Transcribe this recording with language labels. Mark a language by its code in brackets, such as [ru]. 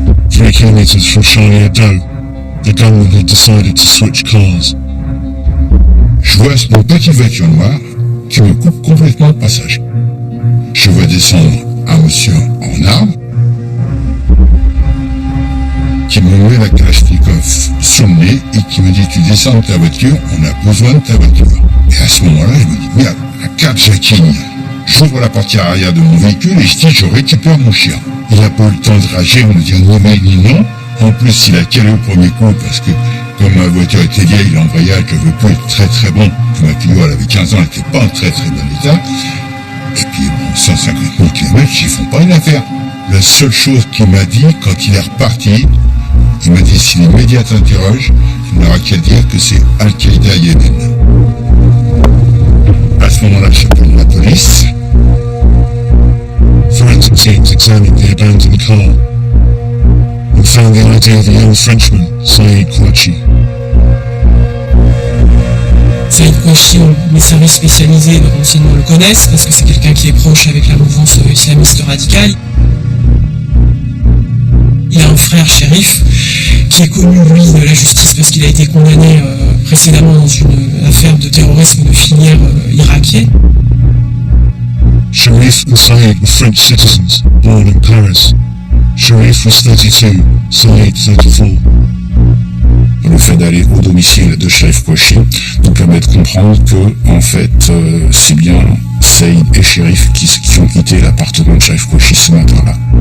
[en] Three kilometers from Charlie Hebdo, the gunman had decided to switch cars. [fr] Je vois une petite voiture noire qui me coupe complètement le passage. Je vois descendre un monsieur en armes qui me met la Kalachnikov sous le nez et qui me dit « Tu descends de ta voiture, on a besoin de ta voiture. » Et à ce moment-là, je me dis « Merde, à 4 Jacquine. » J'ouvre la portière arrière de mon véhicule et je dis « Je récupère mon chien. » Il n'a pas eu le temps de rager, me dire ni oui ni non. En plus, il a calé au premier coup parce que comme ma voiture était vieille, l'embrayage ne veut plus être très très bon. Ma Clio, elle avait 15 ans, elle n'était pas en très très bon état. Et puis bon, 150 000 km, ils font pas une affaire. La seule chose qu'il m'a dit, quand il est reparti, il m'a dit si les médias t'interrogent, il n'aura qu'à dire que c'est Al-Qaïda Yémen. À ce moment-là, j'appelle la police. [en] Forensic teams examined the abandoned car. and found the idea of a young Frenchman, Saïd Kouachi. [fr] Saïd Kouachi, les services spécialisés de renseignement le connaissent parce que c'est quelqu'un qui est proche avec la mouvance islamiste radicale. Il a un frère shérif qui est connu, lui, de la justice parce qu'il a été condamné précédemment dans une affaire de terrorisme de filière irakienne. [en] Sharif and Saïd were French citizens, born in Paris. Sharif was 32, Saïd 34. [fr] Le fait d'aller au domicile de Sharif Kouachi nous permet de comprendre que, en fait, c'est bien Saïd et Sharif qui ont quitté l'appartement de Sharif Kouachi ce matin-là.